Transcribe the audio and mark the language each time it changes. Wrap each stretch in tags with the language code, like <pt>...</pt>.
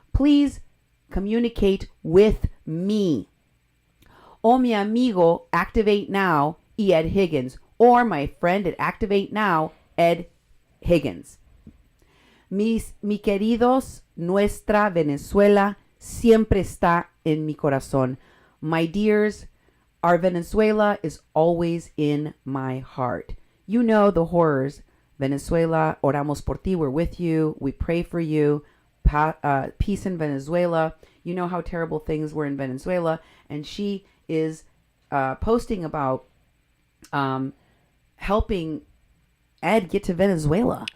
<en>Please communicate with me.</en> <es>O mi amigo, Activate Now, y Ed Higgins.</es> <en>Or my friend at Activate Now, Ed Higgins.</en> <es>Mi queridos, nuestra Venezuela siempre está en mi corazón.</es> <en>My dears, our Venezuela is always in my heart. You know the horrors. Venezuela,</en> <es>oramos por ti,</es> <en>we're with you. We pray for you. Peace in Venezuela. You know how terrible things were in Venezuela. And she is posting about helping Ed get to Venezuela.</en>